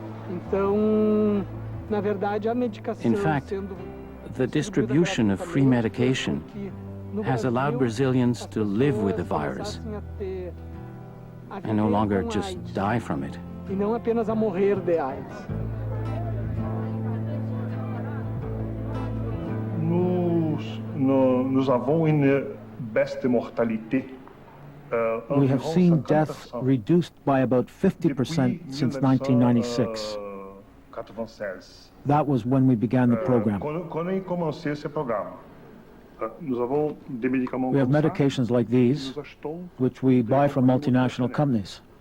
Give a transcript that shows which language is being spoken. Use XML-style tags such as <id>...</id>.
<pt>Então, na verdade, a medicação</pt> <en>In fact, the distribution of free medication has allowed Brazilians to live with the virus and no longer just die from it.</en> <pt>E não apenas a morrer de AIDS.</pt> <fr>Nous avons une baisse de mortalité.</fr> <en>We have seen death reduced by about 50% since 1996. That was when we began the program. We have medications like these, which we buy from multinational companies.</en>